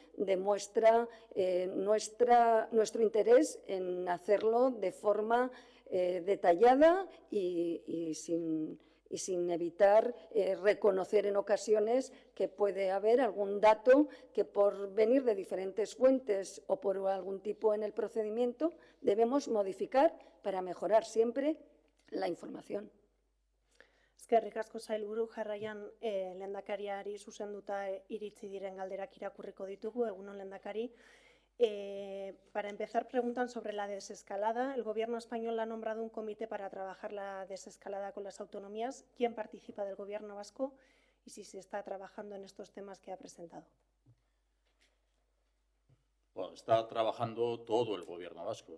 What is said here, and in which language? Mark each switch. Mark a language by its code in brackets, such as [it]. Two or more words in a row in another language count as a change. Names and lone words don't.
[es] demuestra nuestro interés en hacerlo de forma detallada y sin evitar reconocer en ocasiones que puede haber algún dato que por venir de diferentes fuentes o por algún tipo en el procedimiento debemos modificar para mejorar siempre la información. [eu] Eskerrik asko sailburu, jarraian lehendakariari zuzenduta iritzi diren galderak irakurriko ditugu. Egunon, lehendakari. [es] Para empezar, preguntan sobre la desescalada. El Gobierno español ha nombrado un comité para trabajar la desescalada con las autonomías. ¿Quién participa del Gobierno vasco y si se está trabajando en estos temas que ha presentado? Bueno, está trabajando todo el Gobierno vasco.